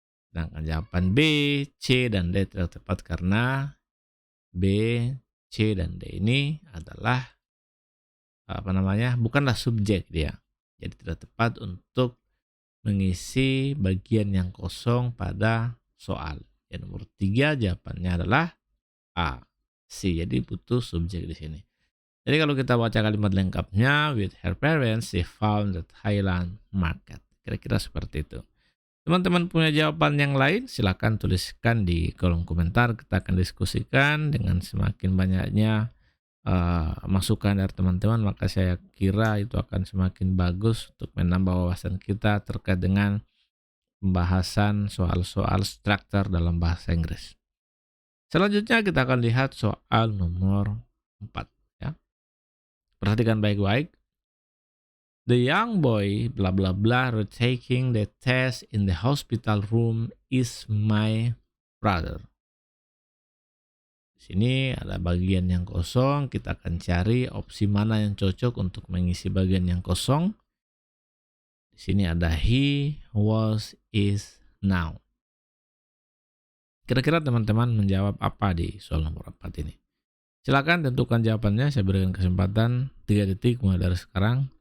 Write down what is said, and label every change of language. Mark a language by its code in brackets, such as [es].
[id] Sedangkan jawaban B, C, dan D tidak tepat karena B, C, dan D ini adalah bukanlah subjek dia. Jadi tidak tepat untuk mengisi bagian yang kosong pada soal. Yang nomor 3 jawabannya adalah A, C. Jadi butuh subjek di sini. Jadi kalau kita baca kalimat lengkapnya, [en] with her parents, she found the Thailand market. [id] Kira-kira seperti itu. Teman-teman punya jawaban yang lain, silakan tuliskan di kolom komentar. Kita akan diskusikan dengan semakin banyaknya masukan dari teman-teman, maka saya kira itu akan semakin bagus untuk menambah wawasan kita terkait dengan pembahasan soal-soal struktur dalam bahasa Inggris. Selanjutnya kita akan lihat soal nomor 4 ya. Perhatikan baik-baik. [en] The young boy bla bla bla retaking the test in the hospital room is my brother. [id] Di sini ada bagian yang kosong, kita akan cari opsi mana yang cocok untuk mengisi bagian yang kosong. Di sini ada he, was, is, now. Kira-kira teman-teman menjawab apa di soal nomor 4 ini? Silakan tentukan jawabannya, saya berikan kesempatan 3 detik mulai dari sekarang.